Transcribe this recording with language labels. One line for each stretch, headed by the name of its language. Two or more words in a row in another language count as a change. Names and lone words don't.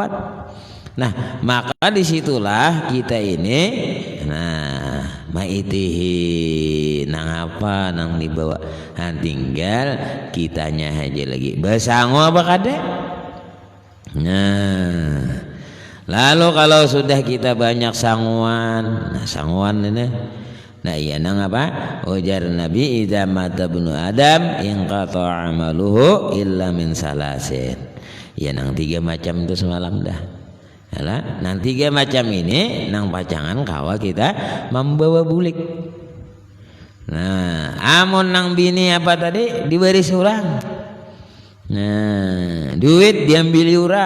Banjar: Nah, maka disitulah kita ini, nah, maitihi, nang apa, nang dibawa, nah, tinggal kitanya aja lagi. Besangu apa kada? Nah, lalu kalau sudah kita banyak sanguan, nah sanguan ini. Nah iya nang apa? Ujar Nabi
Arabic: إذا مات ابن آدم انقطع عمله إلا من ثلاث.
Banjar: Ya nang 3 macam itu semalam dah. Yalah, nang 3 macam ini nang pacangan kawa kita membawa bulik. Nah, amun nang bini apa tadi diberi surang. Nah, duit diambil orang.